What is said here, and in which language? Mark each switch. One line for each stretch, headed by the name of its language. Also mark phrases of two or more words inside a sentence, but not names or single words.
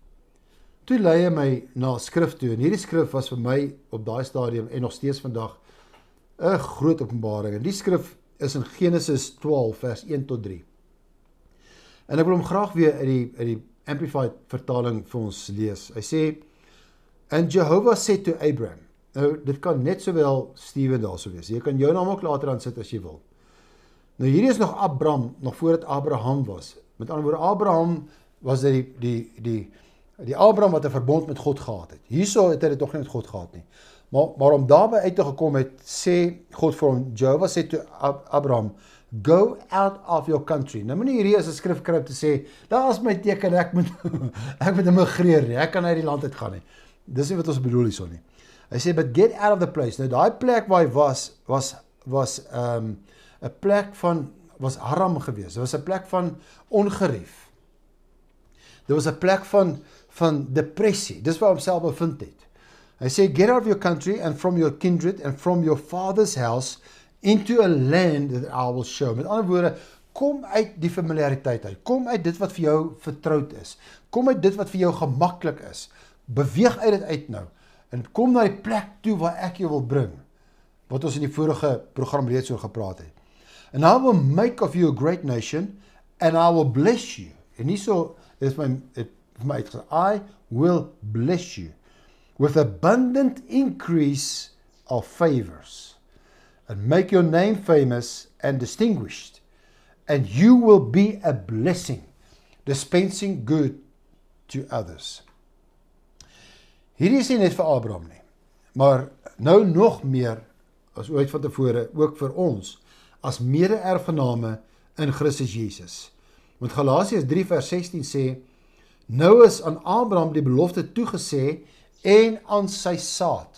Afrikaans: Toe lei hy my na skrif toe en hierdie skrif was vir my op daai stadium en nog steeds vandag 'n groot openbaring. En die skrif is in Genesis 12 vers 1 tot 3. En ek wil hom graag weer uit die Amplified vertaling vir ons lees. Hy sê,
English: and Jehovah said to Abraham.
Afrikaans: Nou, dit kan net sowel Steven daar sou wees. Jy kan jou naam ook later aan sit as jy wil. Nou, hierdie is nog Abraham, nog voordat Abraham was. Met ander woorde, Abraham was die Abraham wat 'n verbond met God gehad het. Hierso het hy dit nog nie met God gehad nie. Maar om daarby uit te gekom het, sê God vir hom, Jehovah sê to Abraham,
English: go out of your country.
Afrikaans: Nou moenie hierdie as 'n skrif kry om te sê, daar is my teken, ek moet immigreer nie, ek kan uit die land uit gaan nie. Dis nie wat ons bedoel hierso nie. Hy sê,
English: but get out of the place.
Afrikaans: Nou daai plek waar hy was 'n plek van was Haram geweest. Dit was 'n plek van ongerief. Dit was 'n plek van depressie. Dis waar homself bevind het. Hy sê,
English: get out of your country and from your kindred and from your father's house into a land that I will show.
Afrikaans: Met ander woorde, kom uit die familiariteit uit. Kom uit dit wat vir jou vertroud is. Kom uit dit wat vir jou gemaklik is. Beweeg uit dit uit nou. En kom na die plek toe waar ek jou wil bring. Wat ons in die vorige program reeds oor gepraat het.
English: And I will make of you a great nation and I will bless you.
Afrikaans: En hierso is my uitgesê,
English: I will bless you with abundant increase of favors and make your name famous and distinguished. And you will be a blessing, dispensing good to others.
Afrikaans: Hierdie is nie net vir Abraham nie, maar nou nog meer as ooit van tevore, ook vir ons, as mede-erfgename in Christus Jesus. Want Galasiërs 3 vers 16 sê, nou is aan Abraham die belofte toegesê en aan sy saad.